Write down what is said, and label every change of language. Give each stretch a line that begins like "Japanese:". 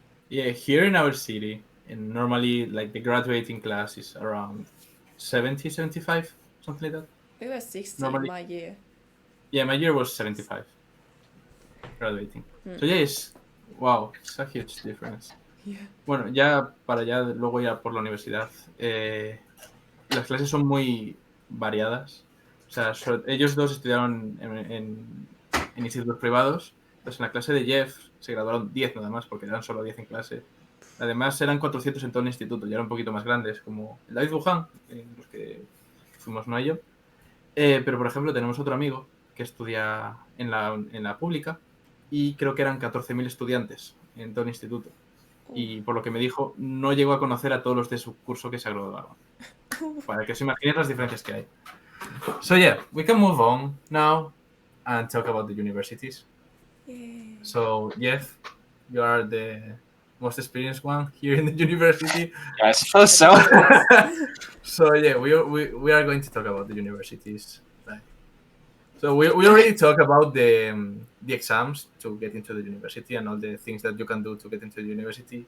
English: Yeah, here in our city, and normally like the graduating class is around 70, 75, something like that. We were 60 Normally. my year. Yeah, my year was 75 graduating. So yeah, it's a huge difference. Yeah.
Spanish: Bueno, ya para luego ya por la universidad, las clases son muy variadas. O sea, ellos dos estudiaron en institutos privados. Entonces en la clase de Jeff se graduaron 10 nada más, porque eran solo 10 en clase. Además eran 400 en todo el instituto, ya eran un poquito más grandes, como el David Wuhan, los que fuimos, no a yo. Pero por ejemplo tenemos otro amigo que estudia en la pública y creo que eran 14.000 estudiantes en todo el instituto. Y por lo que me dijo, no llegó a conocer a todos los de su curso que se graduaron. Para que os imaginéis las diferencias que hay.
English: So yeah, we can move on now and talk about the universities. Yeah. So Jeff, you are the most experienced one here in the university. I suppose so. So yeah, we are going to talk about the universities. So we already talked about the exams to get into the university and all the things that you can do to get into the university.